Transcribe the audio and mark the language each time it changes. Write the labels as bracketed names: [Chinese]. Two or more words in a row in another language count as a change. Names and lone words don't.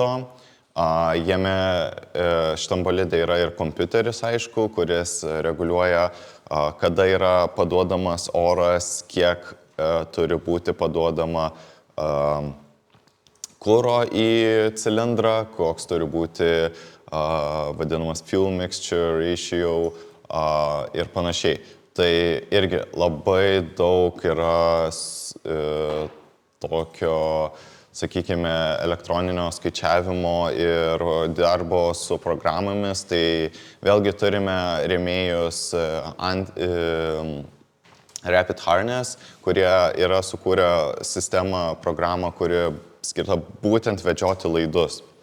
[Lithuanian] Jame šitam bolide yra ir kompiuteris, aišku, kuris reguliuoja, kada yra paduodamas oras, kiek turi būti paduodama kuro į cilindrą, koks turi būti vadinamas [English] fuel mixture ratio [Lithuanian] ir panašiai. Tai irgi labai daug yra tokio, sakykime, elektroninio skaičiavimo ir darbo su programomis. Tai vėlgi turime rėmėjus Rapid Harness, kurie yra sukūrę sistemą, programą, kuri skirta būtent vedžioti laidus.